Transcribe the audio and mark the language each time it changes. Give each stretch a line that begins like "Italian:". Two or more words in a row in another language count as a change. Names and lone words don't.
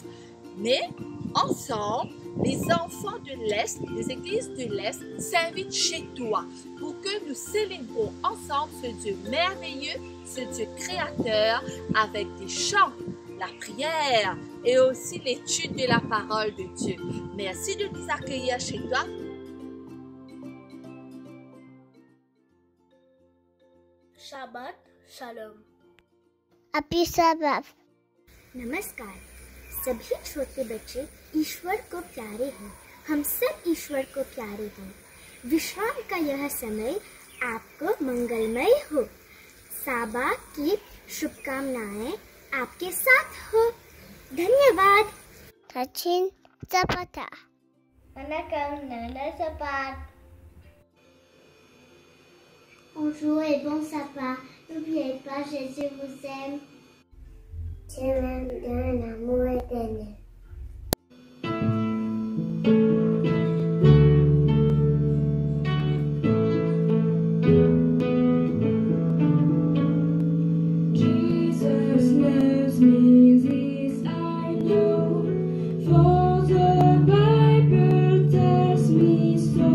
French: Mais ensemble, les enfants de l'Est, les églises de l'Est s'invitent chez toi pour que nous célébrons ensemble ce Dieu merveilleux, ce Dieu créateur, avec des chants, la prière et aussi l'étude de la parole de Dieu. Merci de nous accueillir chez toi.
Hebrew: שבת שלום.
English: Happy Sabbath.
Hindi: नमस्कार। सभी छोटे बच्चे ईश्वर को प्यारे हैं। हम सब ईश्वर को प्यारे हैं। विश्राम का यह समय आपको मंगलमय हो। साबा की शुभकामनाएं आपके साथ हो। धन्यवाद।
French: Tachin Zapata. Bonjour et bon sabbat. N'oubliez pas, Jésus vous aime. Je l'aime d'un amour éternel.
English: Jesus loves me, this I know, for the Bible tells me so.